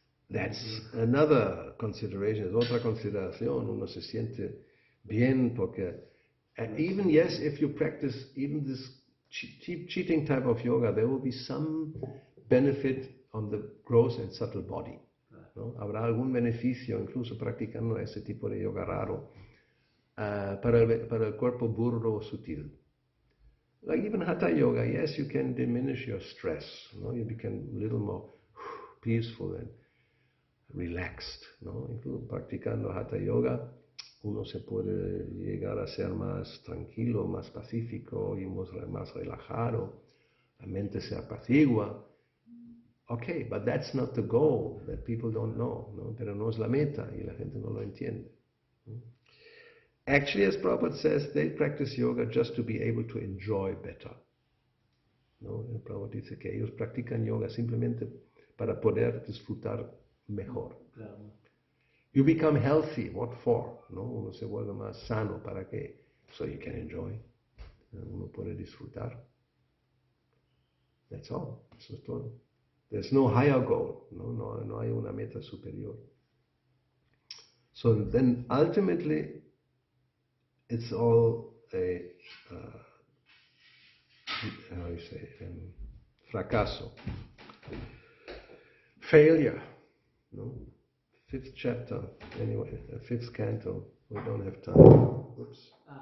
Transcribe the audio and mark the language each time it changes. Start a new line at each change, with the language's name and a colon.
English: That's another consideration,
Spanish: es otra consideración, uno se siente bien porque,
English: even yes, if you practice even this cheating type of yoga, there will be some benefit on the gross and subtle body, ¿no?
Spanish: Habrá algún beneficio incluso practicando ese tipo de yoga raro para el cuerpo burdo o sutil.
English: Like even Hatha Yoga, yes, you can diminish your stress, ¿no? You become a little more peaceful and relaxed, ¿no?
Spanish: Incluso practicando Hatha Yoga, uno se puede llegar a ser más tranquilo, más pacífico y más relajado, la mente se apacigua.
English: Okay, but that's not the goal, that people don't know, ¿no?
Spanish: Pero no es la meta y la gente no lo entiende.
English: Actually, as Prabhupada says, they practice yoga just to be able to enjoy better, ¿no?
Spanish: El Prabhupada dice que ellos practican yoga simplemente para poder disfrutar mejor. Claro.
English: You become healthy, what for?
Spanish: ¿No? Uno se vuelve más sano, ¿para qué?
English: So you can enjoy.
Spanish: Uno puede disfrutar.
English: That's all.
Spanish: Eso es todo.
English: There's no higher goal.
Spanish: No hay una meta superior.
English: So then ultimately, it's all a, how do you say, fracaso. Failure. No? 5th chapter, anyway, 5th canto, we don't have time. Oops.